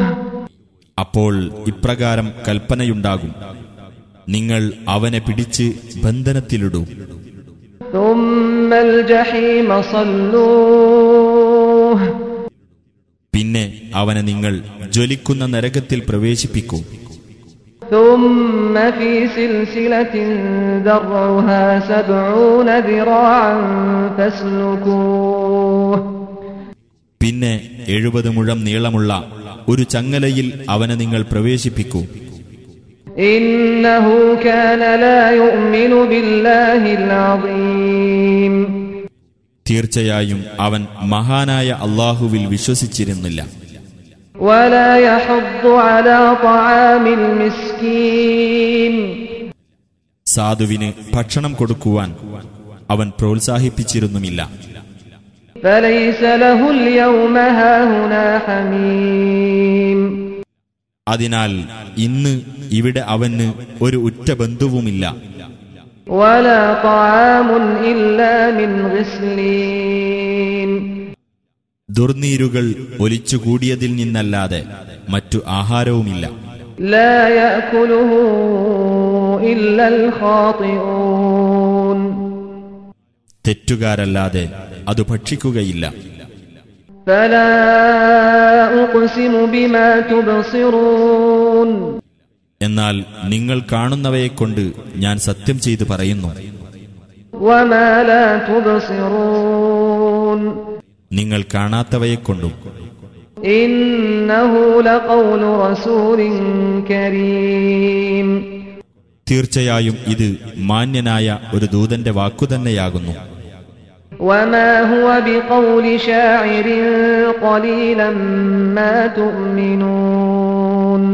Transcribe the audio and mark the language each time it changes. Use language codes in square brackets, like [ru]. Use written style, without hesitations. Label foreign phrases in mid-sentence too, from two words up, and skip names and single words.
[ml] അപ്പോൾ ഇപ്രകാരം കൽപ്പനയുണ്ടാകും, നിങ്ങൾ അവനെ പിടിച്ച് ബന്ധനത്തിലിടൂ. [ar] ثم الجحيم صلوه. [ml] പിന്നെ അവനെ നിങ്ങൾ ജ്വലിക്കുന്ന നരകത്തിൽ പ്രവേശിപ്പിക്കൂ. [ar] ثم في سلسلة ذرعها 70 ذراعا فاسلكوه. [ml] പിന്നെ 70 മുഴം നീളമുള്ള ഒരു ചങ്ങലയിൽ അവനെ നിങ്ങൾ പ്രവേശിപ്പിക്കൂ. [ar] إنه كان لا يؤمن بالله العظيم. [ml] തീർച്ചയായും അവൻ മഹാനായ അല്ലാഹുവിൽ വിശ്വസിച്ചിരുന്നില്ല. [ar] ولا يحض على طعام المسكين. [ml] സാധുവിന് ഭക്ഷണം കൊടുക്കുവാൻ അവൻ പ്രോത്സാഹിപ്പിച്ചിരുന്നുമില്ല. [ar] فليس له اليوم هاهنا حميم. [ml] അതിനാൽ ഇന്ന് ഇവിടെ അവന് ഒരു ഉറ്റ ബന്ധുവുമില്ല. [ar] ولا طعام إلا من غسلين. [ml] ദുർനീരുകൾ ഒലിച്ചുകൂടിയതിൽ നിന്നല്ലാതെ മറ്റു ആഹാരവുമില്ല. [ar] لا يأكله إلا الخاطئون. [ml] തെറ്റുകാരല്ലാതെ അത് ഭക്ഷിക്കുകയില്ല. [ar] فلا أقسم بما تبصرون. [ml] എന്നാൽ നിങ്ങൾ കാണുന്നവയെക്കൊണ്ട് ഞാൻ സത്യം ചെയ്തു പറയുന്നു. [ar] وما لا تبصرون. [ml] നിങ്ങൾ കാണാത്തവയെക്കൊണ്ടും. [ar] إنه لقول رسول كريم. [ml] തീർച്ചയായും ഇത് മാന്യനായ ഒരു ദൂതന്റെ വാക്കുതന്നെയാകുന്നു. [ar] وما هو بقول شاعر قليلا ما تؤمنون.